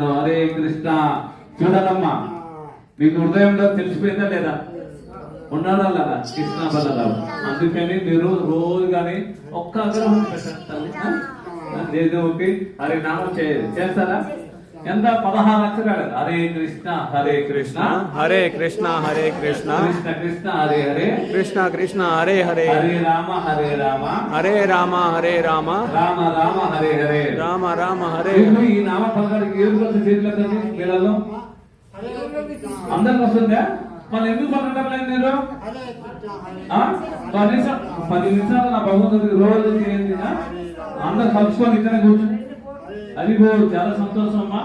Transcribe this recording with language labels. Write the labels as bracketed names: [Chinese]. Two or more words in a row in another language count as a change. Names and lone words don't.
[Telugu] హరే కృష్ణ. చూడాలమ్మా, మీకు హృదయంలో తెలిసిపోయిందా లేదా? ఉన్నాడా లేదా కృష్ణ బలరాము? అందుకని మీరు రోజు కానీ ఒక్క అగ్రహం పెట్టండి. దేవుడికి హరి నామం చేస్తారా? ఎంత 16 అక్షరాలు. హరే కృష్ణ, హరే కృష్ణ, Hare Krishna, Hare Krishna, కృష్ణ కృష్ణ, హరే హరే, Krishna Krishna, Hare Hare, హరే రామ, హరే రామ, Hare Rama, Hare Rama, రామ రామ, హరే హరే. Rama Rama, Hare ఇప్పుడు ఈ నామ పలకడానికి ఏం వస్తుంది? చేతులకండి వీళ్ళలో అందరికి వస్తుందా? వాళ్ళు ఎందుకు పలకడం లేదు మీరు? కనీసం 10 నిమిషాలు నా భగవంతుడికి రోజు చేయండి. అందరు కలుసుకొని ఇక్కడ కూర్చొని అది చాలా సంతోషం అమ్మా.